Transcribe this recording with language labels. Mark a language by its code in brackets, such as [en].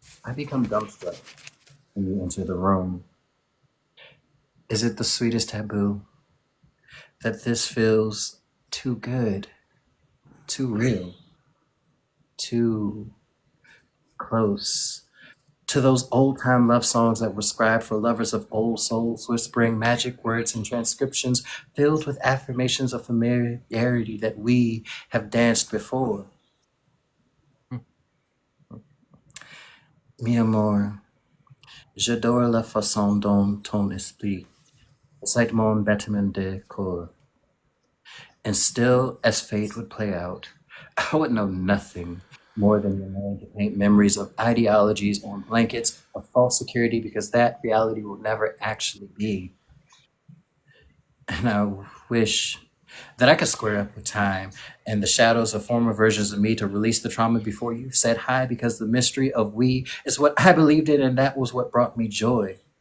[en] I become dumbstruck when you enter the room. Is it the sweetest taboo that this feels too good, too real, too close to those old time love songs that were scribed for lovers of old souls, whispering magic words and transcriptions filled with affirmations of familiarity that we have danced before? [es] Mi amor, [fr] j'adore la façon dont ton esprit excite mon battement de corps. [en] And still, as fate would play out, I would know nothing more than your man to paint memories of ideologies on blankets of false security because that reality will never actually be. And I wish that I could square up with time and the shadows of former versions of me to release the trauma before you said hi because the mystery of we is what I believed in and that was what brought me joy.